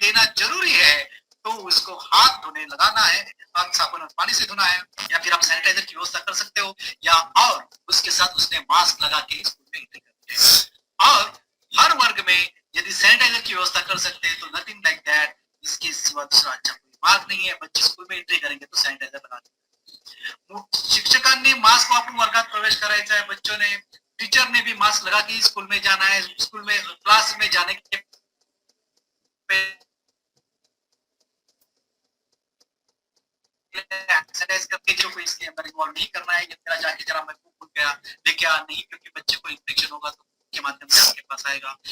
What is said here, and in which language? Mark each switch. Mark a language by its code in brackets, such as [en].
[hi] देना जरूरी है तो उसको हाथ धोने लगाना है, हाथ साबुन और पानी से धोना है, या फिर आप सैनिटाइजर की व्यवस्था कर सकते हो, या और उसके साथ उसने मास्क लगा के स्कूल में एंट्री करनी है. और हर वर्ग में यदि सैनिटाइजर की व्यवस्था कर सकते हैं तो नथिंग लाइक दैट. इसके सिवा दूसरा अच्छा कोई मार्ग नहीं है. बच्चे स्कूल में एंट्री करेंगे तो सॅनिटायझर लगा. [mr] शिक्षकांनी मास्क वापरून वर्गात प्रवेश करायचा है. [hi] बच्चों ने, टीचर ने भी मास्क लगा के स्कूल में जाना है. स्कूल में क्लास में जाने के एक्सरसाइज करके जो कोई इसके अंदर इन्वॉल्व नहीं करना है. ये तेरा जाके जरा मैं बुक भूल गया लेके आ नहीं, क्योंकि बच्चे को इन्फेक्शन होगा तो के माध्यम से आपके पास आएगा.